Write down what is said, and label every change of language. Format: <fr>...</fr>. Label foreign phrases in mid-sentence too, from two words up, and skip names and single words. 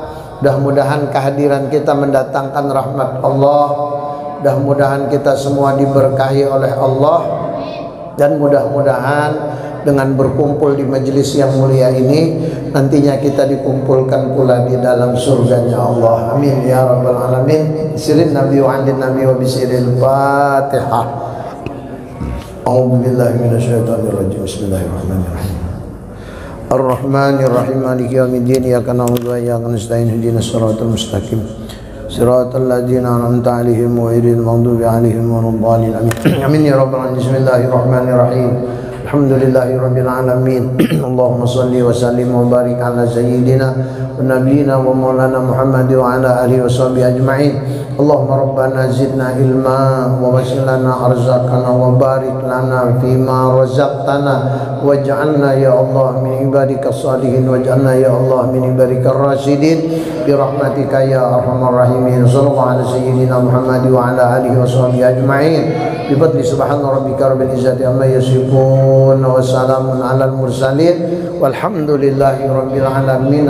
<id>Mudah-mudahan kehadiran kita mendatangkan rahmat Allah. Mudah-mudahan kita semua diberkahi oleh Allah. Dan mudah-mudahan dengan berkumpul di majelis yang mulia ini, nantinya kita dikumpulkan pula di dalam surganya Allah.</id> <ar>آمين يا رب العالمين. Sirin Nabi wa andin Nabi wa bisiril Fatihah. أعوذ بالله من الشيطان الرجيم. بسم الله الرحمن الرحيم. الرحمن الرحيم، مالك يوم الدين، إياك نعبد وإياك نستعين، اهدنا الصراط المستقيم، صراط الذين أنعمت عليهم غير المغضوب عليهم ولا الضالين. آمين يا رب العالمين. بسم الله الرحمن الرحيم. الحمد لله رب العالمين. اللهم صل وسلم وبارك على سيدنا ونبينا ومولانا محمد وعلى آله وصحبه أجمعين. اللهم ربنا زدنا علما ووسع لنا أرزاقنا وبارك لنا فيما رزقتنا واجعلنا يا الله من عبادك الصالحين، واجعلنا يا الله من عبادك الراشدين برحمتك يا أرحم الراحمين. صلى الله على سيدنا محمد وعلى آله وصحبه أجمعين. بفضل سبحان ربك رب العزة عما يصفون وسلام على المرسلين والحمد لله رب العالمين.</ar>